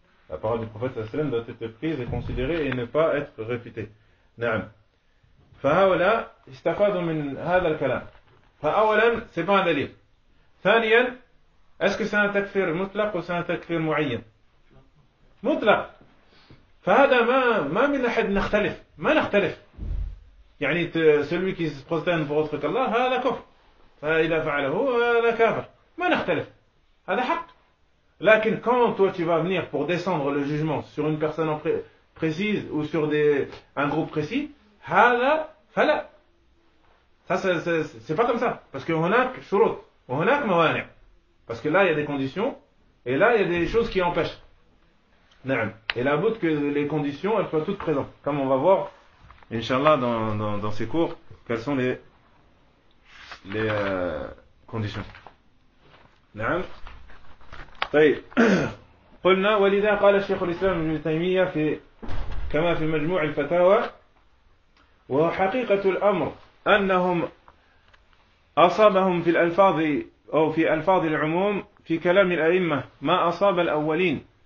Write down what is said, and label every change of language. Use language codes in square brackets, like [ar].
[fr] La parole du prophète, alayhi salatu wassalam, doit être prise et considérée et ne pas être réfutée. [ar] نعم. فَهَوَلَا اِسْتَفَادُ مِنْ هَذَا الْكَلَامِ. [fr] فَأَوَلًا, c'est pas un délire. ثَانِيًا, est-ce que c'est un takfir mutlaq ou c'est un takfir mu'ayyan? [ar] Mutlaq. فهذا ما من أحد نختلف ما نختلف يعني [fr] celui qui se prosterne pour autre que Allah [ar] هذا كفر فإذا فعله هذا كافر ما نختلف هذا حق. [fr] لكن quand toi tu vas venir pour descendre le jugement sur une personne précise ou sur un groupe précis [ar] هذا فلا [fr] ça c'est pas comme ça parce que [ar] هناك شروط وهناك موانع [fr] parce que là il y a des conditions et là il y a des choses qui empêchent. [ar] نعم. [fr] Et la but que les conditions elles soient toutes présentes, comme on va voir, inshallah, dans ces cours, quelles sont les conditions. [ar] نعم. طيب. قلنا ولذا قال الشيخ الإسلام ابن تيمية في كما في مجموع الفتاوى وحقيقة الأمر أنهم أصابهم في الألفاظ أو في ألفاظ العموم في كلام الأئمة ما أصاب الأولين.